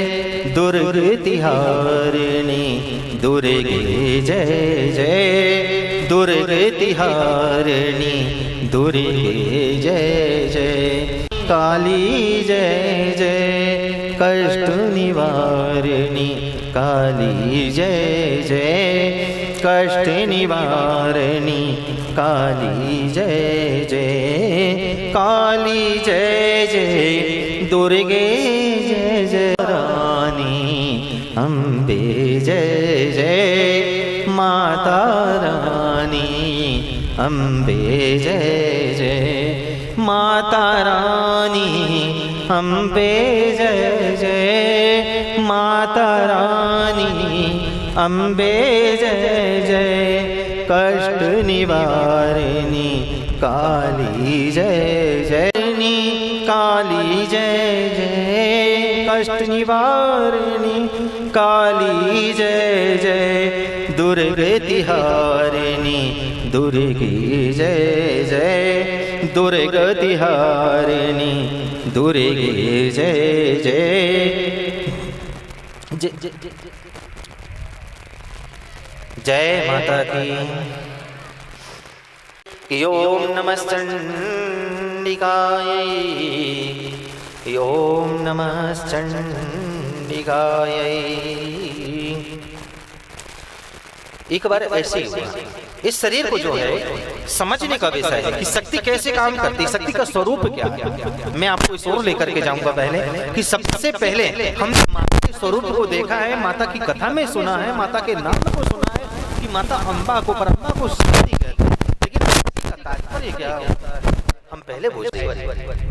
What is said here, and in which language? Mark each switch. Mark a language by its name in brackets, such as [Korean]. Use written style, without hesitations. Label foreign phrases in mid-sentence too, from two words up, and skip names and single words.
[Hindi] दुर्गति हारिणी दुर्गे जय जय, दुर्गति हारिणी दुर्गे जय जय, काली जय जय, कष्ट निवारिणी काली जय जय, कष्ट निवारिणी काली जय जय, काली जय जय, दुर्गे जय जय, रानी अम्बे जय जय, माता रानी अम्बे जय जय, माता रानी अम्बे जय जय, माता रानी अम्बे जय जय, कष्ट निवारिणी काली जय जय, काली जय जय, कष्ट निवारिणी काली जय जय, दुर्गति हारिणी दुर्गे जय जय, दुर्गति हारिणी दुर्गे जय जय, जय माता की। [Sanskrit] ओम नमः चंडिकाय, ओम नमः चंडिकाय। [Hindi] एक बार ऐसे ही हुआ, इस शरीर को जो है समझने का विषय है कि शक्ति कैसे काम करती है, शक्ति का स्वरूप क्या है। मैं आपको इस ओर लेकर के जाऊंगा पहले कि सबसे पहले हमने माता के स्वरूप को देखा है, माता की कथा में सुना है, माता के नाम को सुना है कि माता अम्बा को, परम्बा को शक्ति कहते हैं, लेकिन शक्ति का तात्पर्य क्या होता है हम पहले पूछते।